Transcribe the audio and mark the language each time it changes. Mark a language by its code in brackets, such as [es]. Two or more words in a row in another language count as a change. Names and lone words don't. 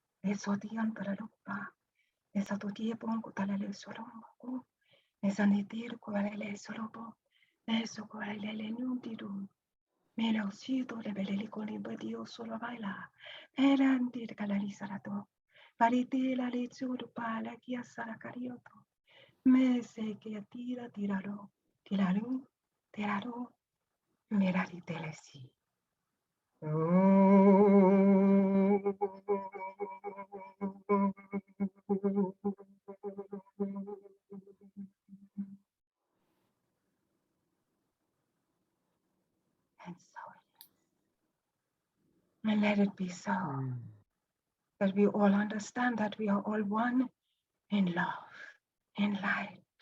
[en] Esotian Paralupa, Esatotia Bongo Talale Solomo, Esanitir Coalele Solobo, Esocoalele Nundidu, Melosito de Belicoli Badio Solo Baila, Erantir Calalisarato, Parite la Lezuru Pala Chiasara Carioto, Mese che tiraro, tiraro, Merari Telesi. And so it is. And let it be so, that we all understand that we are all one in love, in light.